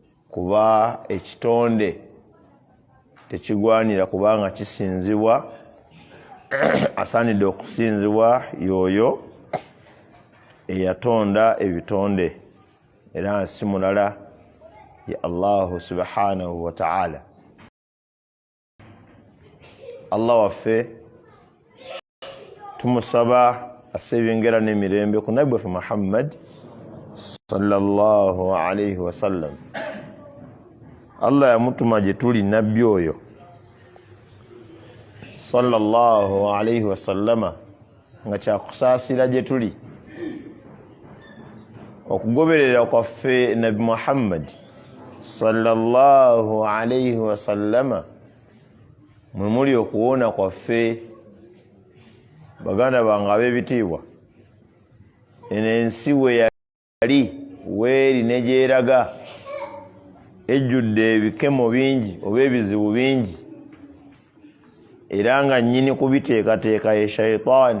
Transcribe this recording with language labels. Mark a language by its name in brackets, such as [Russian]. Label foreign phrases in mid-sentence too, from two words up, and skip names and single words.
[Ganda] kuba ekitonde tekigwanira kubanga kisinzibwa asaanidde okusinzibwa yoyo eyatonda ebitonde era si mulala ya [Arabic] الله سبحانه وتعالى. [Ganda] Allah waffe tumusaba asebengera n'emirembe ku nabbi waffe Muhammad [Arabic] صلى الله عليه وسلم. [Ganda] Allah yamutuma gye tuli nabbi oyo [Arabic] صلى الله عليه وسلم [Ganda] nga kyakusaasira gye tuli okugoberera kwaffe nabbi Muhammad [Arabic] صلى الله عليه وسلم [Ganda] mwe muli okuwona kwaffe. Baganda bange ab'ebitiibwa, eno ensi we yali weeri ne gyeraga ejjudde ebikemo bingi oba ebizibu bingi, era nga nnyini kubiteekateeka ye shayitaani.